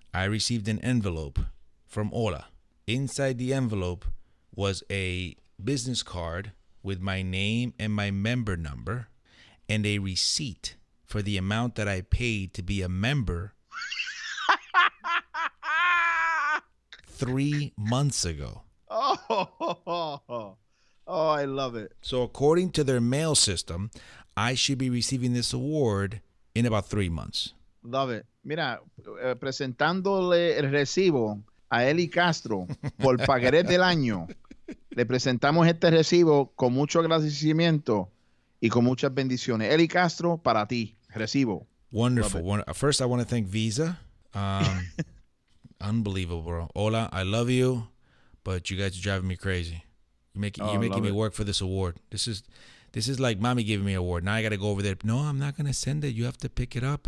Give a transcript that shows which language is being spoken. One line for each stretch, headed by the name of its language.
English: I received an envelope from Ola. Inside the envelope was a business card with my name and my member number and a receipt for the amount that I paid to be a member 3 months ago. Oh, I love it. So according to their mail system, I should be receiving this award in about 3 months. Love it.
Spanish: Mira, presentándole el recibo a Eli Castro por pagaré del año, le presentamos este recibo con mucho agradecimiento y con muchas bendiciones. Eli Castro, para ti, recibo.
English: Wonderful. First, I want to thank Visa. Unbelievable, bro. Ola, I love you, but you guys are driving me crazy. You're making me work for this award. This This is like mommy giving me an award. Now I got to go over there. No, I'm not going to send it. You have to pick it up.